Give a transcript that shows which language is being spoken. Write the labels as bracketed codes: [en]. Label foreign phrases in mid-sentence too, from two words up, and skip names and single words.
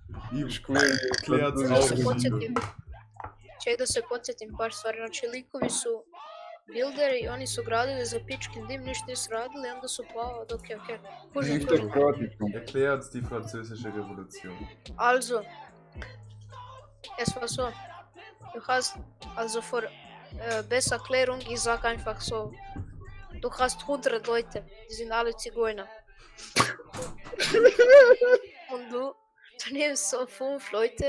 [de] Erklärt [hr] Da [de] auch [hr] se [de] nicht. [hr] podsjetim. Ček da se podsjetim par stvari. Znači, likovi su builderi i oni su gradili za pičkin dim, ništa nisu radili, onda su pao, okej. Kužim. [de] Erklärt die französische Revolution. Also, es war so. Du hast, also für bessere Erklärung, ich sag einfach so. Du hast 100 Leute, die sind alle Zigeuner. Und du nimmst so 5 Leute.